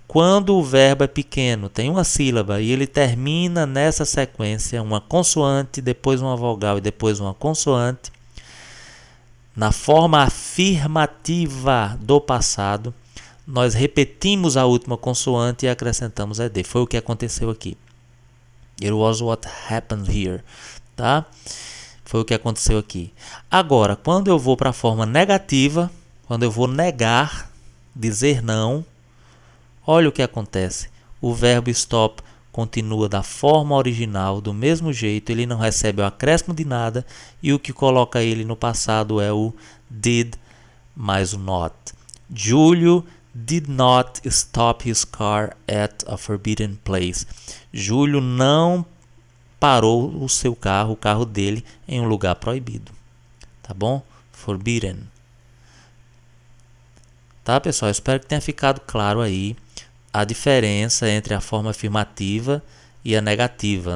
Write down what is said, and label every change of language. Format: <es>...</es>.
<pt>Quando o verbo é pequeno, tem uma sílaba e ele termina nessa sequência, uma consoante, depois uma vogal e depois uma consoante, na forma afirmativa do passado, nós repetimos a última consoante e acrescentamos ed. Foi o que aconteceu aqui.</pt> <en>It was what happened here.</en> <pt>Tá? Foi o que aconteceu aqui. Agora, quando eu vou para a forma negativa, quando eu vou negar, dizer não, olha o que acontece. O verbo stop continua da forma original, do mesmo jeito, ele não recebe o acréscimo de nada e o que coloca ele no passado é o did mais o not.</pt> <en>Júlio did not stop his car at a forbidden place.</en> <pt>Júlio não parou o seu carro, o carro dele, em um lugar proibido. Tá bom? Forbidden. Tá, pessoal? Espero que tenha ficado claro aí a diferença entre a forma afirmativa e a negativa.</pt>